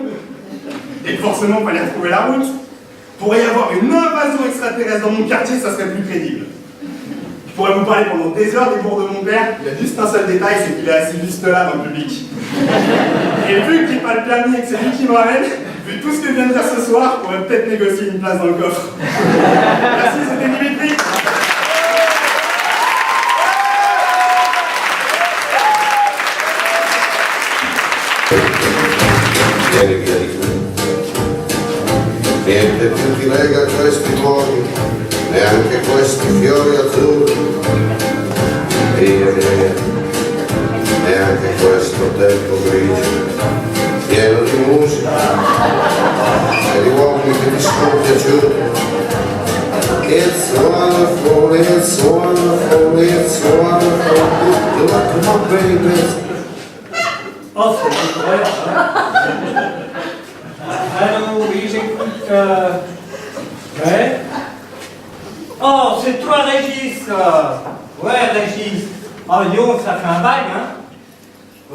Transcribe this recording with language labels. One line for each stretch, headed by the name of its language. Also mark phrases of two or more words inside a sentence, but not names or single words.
French: Et forcément, il fallait retrouver la route. Pourrait y avoir une invasion extraterrestre dans mon quartier, ça serait plus crédible. Je pourrais vous parler pendant des heures des cours de mon père, il y a juste un seul détail, c'est qu'il est assis juste là dans le public. Et vu qu'il n'est pas le permis et que c'est lui qui me ramène, vu tout ce que je viens de dire ce soir, on pourrait peut-être négocier une place dans le coffre. Merci, c'était Dimitri.
Italian: Vieni via di qui. Niente più ti lega questi luoghi, neanche questi fiori azzurri. Via, via, neanche questo tempo grigio, pieno di musica e di uomini che ti sono piaciuti.
English: It's wonderful, it's wonderful, it's wonderful. Come on, baby.
French: Oh, c'est vrai, hein. Allô, oui, j'écoute. Ouais. Oh, c'est toi, Régis. Ouais, Régis. Oh, yo, ça fait un bail, hein.